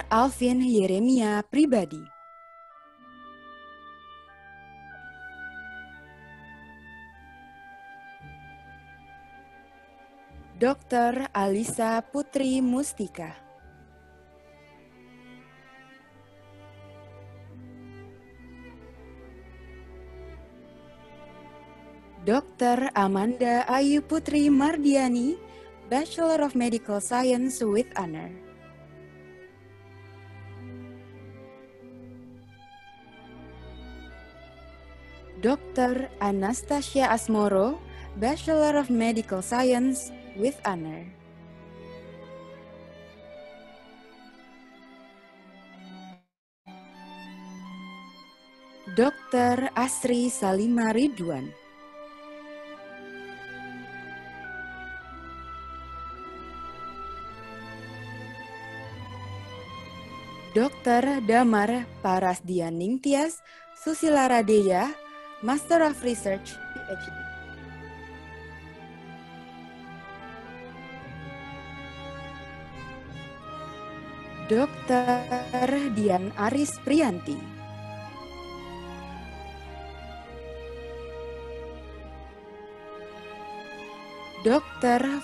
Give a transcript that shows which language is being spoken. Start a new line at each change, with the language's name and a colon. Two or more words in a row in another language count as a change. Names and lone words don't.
English: Alvin Yeremia Pribadi. Dr. Alisa Putri Mustika. Dr. Amanda Ayu Putri Mardiani, Bachelor of Medical Science with Honor. Dr. Anastasia Asmoro, Bachelor of Medical Science with Honor. Dr. Asri Salima Ridwan. Dr. Damar Parasdian Ningtyas Susila Radeya, Master of Research, PhD. Dr. Dian Aris Priyanti. Dr.